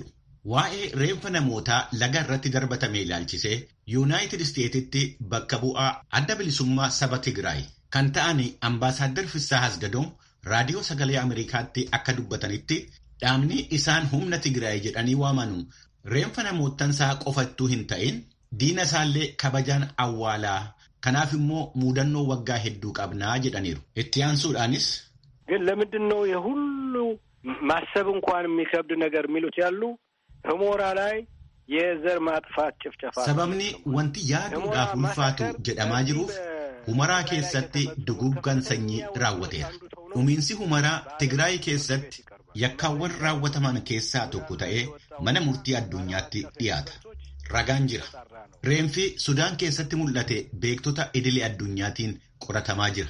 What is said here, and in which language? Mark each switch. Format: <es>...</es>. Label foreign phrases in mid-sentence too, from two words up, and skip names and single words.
<om>Waa'ee reenfa namootaa laga irratti darbatame ilaalchisee Yuunaayitid Isteetitti bakka bu'aa adda bilisummaa saba Tigraay kan ta'an Ambaasaadder Fissaa Hasgadoon raadiyoo sagalee Ameerikaatti akka dubbatanitti dhaabni isaan humna Tigraay jedhanii waamanu reenfa namootansaa qofattuu hin ta'in diina isaallee kabajaan awwaalaa kanaaf immoo muudannoo waggaa hedduu qabnaa jedhaniiru. Itti aansuudhaanis</om> <am>ግን ለምንድን ነው የሁሉ ማሰብ እንኳን የሚከብድ ነገር የሚሉት ያሉ ሁመራ ላይ የዘር ማጥፋት ጭፍጨፋ</am> <om>sababni wanti yaaduudhaaf ulfaatu jedhamaa jiruuf humaraa keessatti duguggan sanyii raawwateera. Dhumiinsi humaraa Tigraay keessatti yakkaawwan raawwataman keessaa tokko ta'ee mana murtii addunyaatti dhiyaata. Ragaan jira. Reenfi Sudaan keessatti mul'ate beektota idilee addunyaatiin qoratamaa jira.</om>